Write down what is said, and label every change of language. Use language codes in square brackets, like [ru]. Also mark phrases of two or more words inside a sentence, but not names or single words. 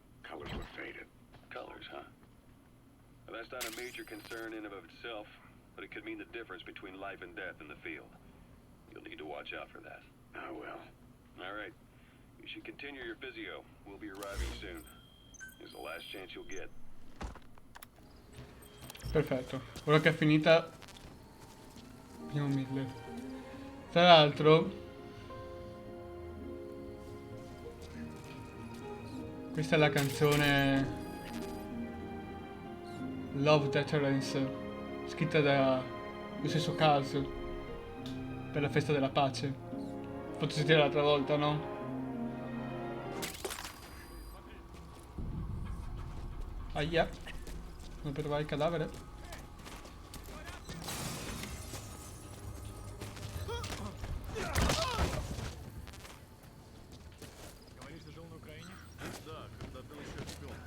[en] Colors look faded. Colors, huh? Well, that's not a major concern in and of itself, but it could mean the difference between life and death in the field. You'll need to watch out for that. I will. All right. You should continue your physio. We'll be arriving soon. It's the last chance you'll get. [it] Perfetto. Ora che è finita... Abbiamo 1000. Tra l'altro... Questa è la canzone... Love Deterrence. Scritta da... lo stesso caso. Per la festa della pace. Ho fatto sentire l'altra volta, no? Aia. Come per trovare il cadavere? [ru] Говоришь, ты жил на Украине? Да, когда был еще ребенком.